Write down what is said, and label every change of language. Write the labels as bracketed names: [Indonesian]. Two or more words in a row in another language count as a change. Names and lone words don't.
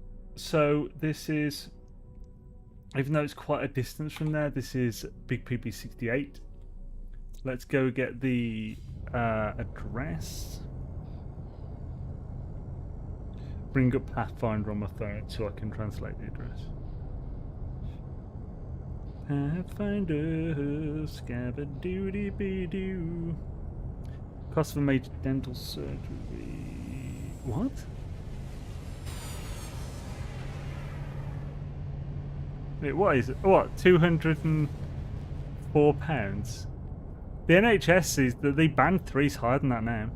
[English] So this is, even though it's quite a distance from there, this is BIGPP 68. Let's go get the address. Bring up Pathfinder on my phone so I can translate the address. Pathfinder, scabba-doody-be-doo. Cost of a major dental surgery. What? Wait, what is it? What? £204? The NHS is that they banned three's higher than that now.